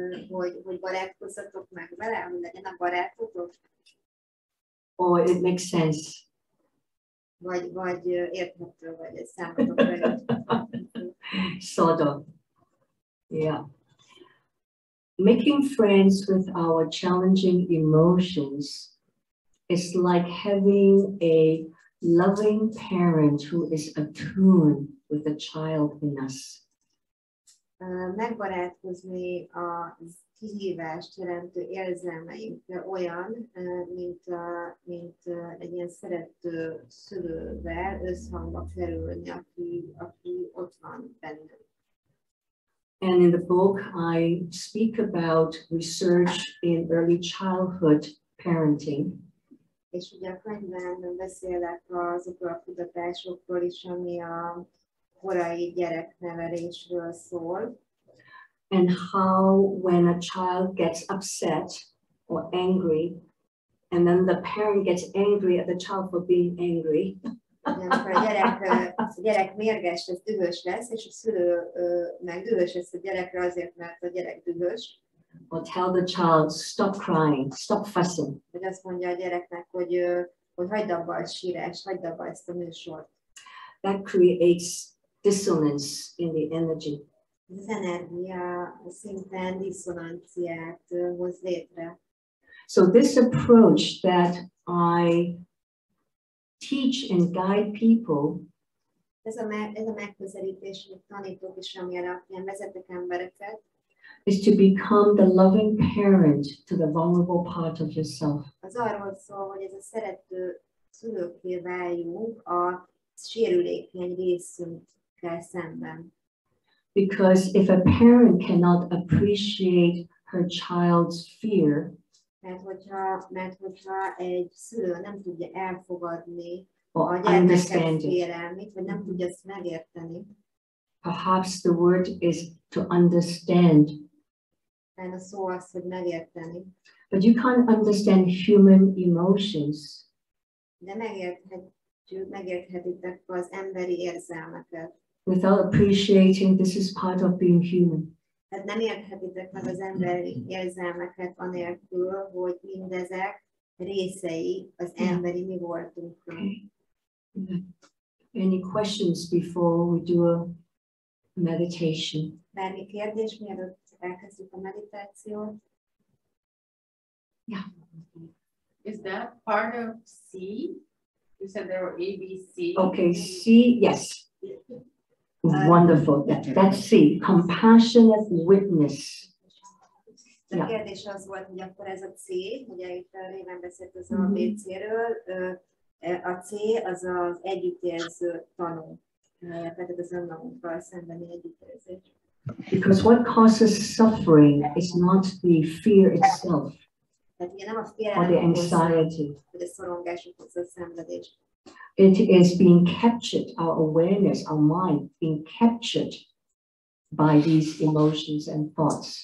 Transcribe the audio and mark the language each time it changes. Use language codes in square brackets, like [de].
[hu] Hogy barátkozzatok meg vele, hogy legyen a barátotok? [en] Or it makes sense? [hu] Vagy érthető, vagy ez számotokra érthető. [en] Sort of. Yeah. Making friends with our challenging emotions is like having a loving parent who is attuned with the child in us. [hu] Megbarátkozni a kihívást jelentő érzelmeinkkel olyan, mint egy ilyen szerető szülővel összhangba kerülni, aki ott van bennünk. [en] And in the book, I speak about research in early childhood parenting. [hu] És ugye a könyvben beszélek azokról a kutatásokról is, ami a korai gyereknevelésről szól. [en] And how when a child gets upset or angry, and then the parent gets angry at the child for being angry. [hu] Amikor a gyerek mérges lesz, dühös lesz, és a szülő meg dühös lesz a gyerekre azért, mert a gyerek dühös. [en] Or tell the child, stop crying, stop fussing. [hu] Vagy azt mondja a gyereknek, hogy hagyd abba a sírást, hagyd abba ezt a műsort. [en] That creates dissonance in the energy. [hu] Az energia szinten diszonanciát hoz létre. [en] So this approach that I teach and guide people [hu] ez a megközelítés, amit tanítok és ami alapján vezetek embereket, [en] is to become the loving parent to the vulnerable part of yourself. [hu] Az arról szól, hogy ez a szerető szülőkké váljunk a sérülékeny részünkkel szemben. [en] Because if a parent cannot appreciate her child's fear, [hu] mert hogyha egy szülő nem tudja elfogadni [en] or [hu] a gyermekek félelmét, vagy nem tudja ezt megérteni, [en] perhaps the word is to understand. [hu] A szó az, hogy megérteni. [en] But you can't understand human emotions. [hu] De megérthetitek az emberi érzelmeket. [en] Without appreciating this is part of being human. [hu] Tehát nem érthetitek meg az emberi érzelmeket anélkül, hogy mindezek részei az emberi mi voltunknak. [en] Okay. Any questions before we do a meditation? [hu] Bármi kérdés, mielőtt elkezdjük a meditációt? [en] Yeah. Is that part of C? You said there were A, B, C. Okay, C, yes. Wonderful. That's C. Compassionate witness. [hu] A kérdés az volt, hogy akkor ez a C, ugye itt régen beszélt az ABC-ről, a C az az együttérző tanú, tehát az önmagunkkal szembeni együttérzés. [en] Because what causes suffering is not the fear itself, [hu] tehát ugye nem a [en] or [hu] félelem [en] the anxiety. [hu] vagy a szorongás okozza a szenvedés. [en] It is being captured, our awareness, our mind being captured by these emotions and thoughts.